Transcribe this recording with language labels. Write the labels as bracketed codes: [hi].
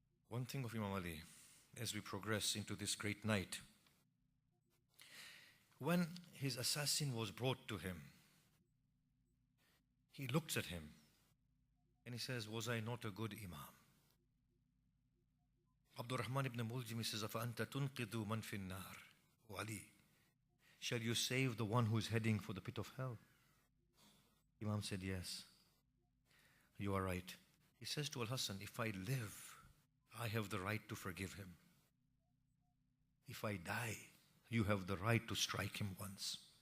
[en] One thing of Imam Ali, as we progress into this great night, when his assassin was brought to him, He looks at him and he says, was I not a good Imam? [ar] Abdurrahman ibn Muljim says, أَفَأَنْتَ تُنْقِذُ مَنْ فِي النَّارِ? [en] O Ali, shall you save the one who is heading for the pit of hell? Imam said, yes. You are right. He says to Al-Hasan, if I live, I have the right to forgive him. If I die, you have the right to strike him once.